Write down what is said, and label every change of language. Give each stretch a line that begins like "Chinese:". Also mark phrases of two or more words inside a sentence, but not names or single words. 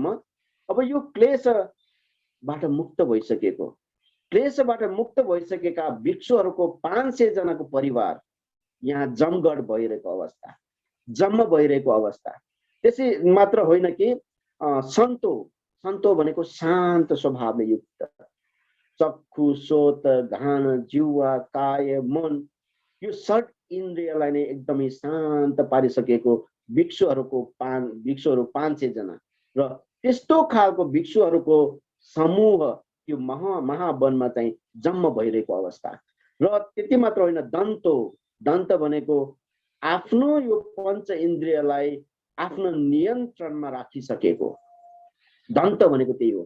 Nepali: अब यो क्लेशबाट मुक्त भइसकेको, क्लेशबाट मुक्त भइसकेका भिक्षुहरूको 500 जनाको परिवार यहाँ जमगढ भइरहेको अवस्था, जम्म भइरहेको अवस्था। त्यसै मात्र होइन कि सन्तो, सन्तो भनेको शान्त स्वभावले युक्त, चक्षु,
Pali: सोत, घान,
Nepali: जिह्वा, काय, मन, यो 6 इन्द्रियलाई नै एकदमै शान्त पारिसकेको भिक्षुहरू 500 जना र त्यस्तो खालको भिक्षुहरूको समूह यो महावनमा चाहिँ जम्म भइरहेको अवस्था। र त्यति मात्र होइन, दन्तो, दन्त भनेको आफ्नो यो 5 इन्द्रियलाई आफ्नो नियन्त्रणमा राखिसकेको, दन्त भनेको त्यही हो।